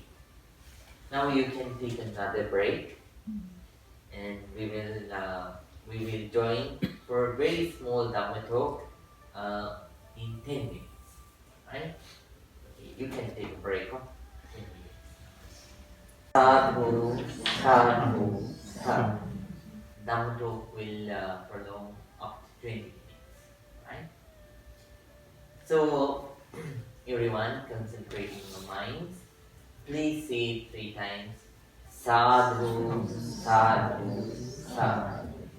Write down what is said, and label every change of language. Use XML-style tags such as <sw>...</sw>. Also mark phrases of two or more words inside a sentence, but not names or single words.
<en>Now you can take another break, and we will join for a very small Dhamma talk in 10 minutes. Right? Okay, you can take a break of 10 minutes.</en> <pi>Sadhu, sadhu, sadhu.</pi> <en>Dhamma talk will prolong up to 20 minutes. Right? So, everyone concentrate in your minds. Please say it 3 times.</en> <pi>Sadhu, sadhu, sadhu.</pi>